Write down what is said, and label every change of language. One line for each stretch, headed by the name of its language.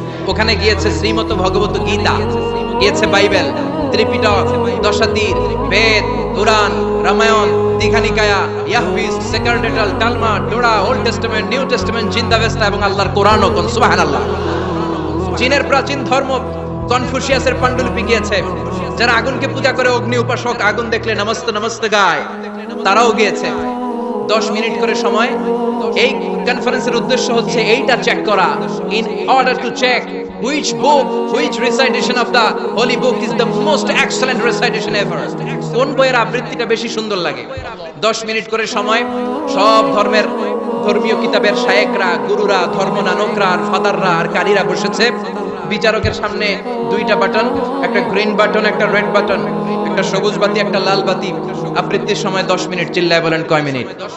Bangla: ওখানে গিয়েছে শ্রীমত ভগবত গীতা, গিয়েছে বাইবেল, ত্রিপিটক, দশাতীর, বেদ, কুরআন, রামায়ণ, দীঘানিকায়া, ইয়াহফিজ, সেকারডেটাল, তালমুদ, ডোরা, ওল্ড টেস্টামেন্ট, নিউ টেস্টামেন্ট, জিন্দাবেস্তা এবং আল্লাহর কোরআনও। কোন সুবহানাল্লাহ। চীনের প্রাচীন ধর্ম কনফুসিয়াসের পাণ্ডুলিপি গিয়েছে। যারা আগুনকে পূজা করে, অগ্নি উপাসক, আগুন দেখলে নমস্তে নমস্তে গায়, তারাও গিয়েছে। 10 মিনিট করে সময়। এই কনফারেন্সের উদ্দেশ্য হচ্ছে এইটা চেক করা,
English: In order to check which book, which recitation of the holy book is the most excellent recitation ever.
Bangla: কোন বইয়ের আবৃত্তিটা বেশি সুন্দর লাগে। 10 মিনিট করে সময়। সব ধর্মের ধর্মীয় কিতাবের শায়েখরা, গুরুরা, ধর্মনানকরা আর ফাদাররা আর কারীরা বসেছে। বিচারকের সামনে 2টা বাটন, একটা গ্রিন বাটন, একটা রেড বাটন, একটা সবুজ বাতি, একটা লাল বাতি। আবৃত্তির সময় 10 মিনিট। চিল্লায় বলেন কয় মিনিট?